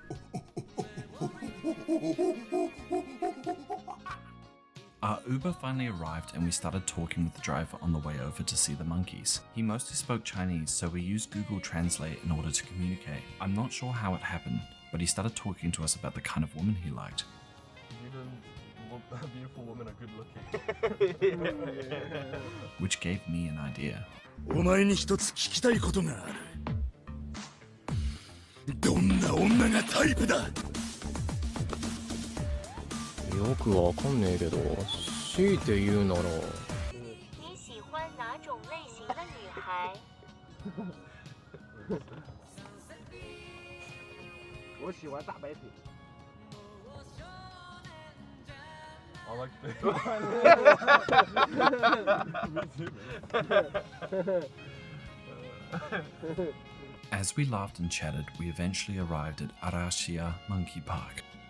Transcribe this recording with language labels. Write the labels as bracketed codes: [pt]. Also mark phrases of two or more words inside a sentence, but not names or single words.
[en] Our Uber finally arrived and we started talking with the driver on the way over to see the monkeys. He mostly spoke Chinese, so we used Google Translate in order to communicate. I'm not sure how it happened, but he started talking to us about the kind of woman he liked. Beautiful women are good looking. Which gave me an idea. [ja] お前に一つ聞きたいことがある。どんな女がタイプだ？よくわかんねえけど、強いて言うなら。 [zh] 你喜欢哪种类型的女孩？我喜欢大白腿。 [en] I like As we laughed and chatted, we eventually arrived at Arashia Monkey Park.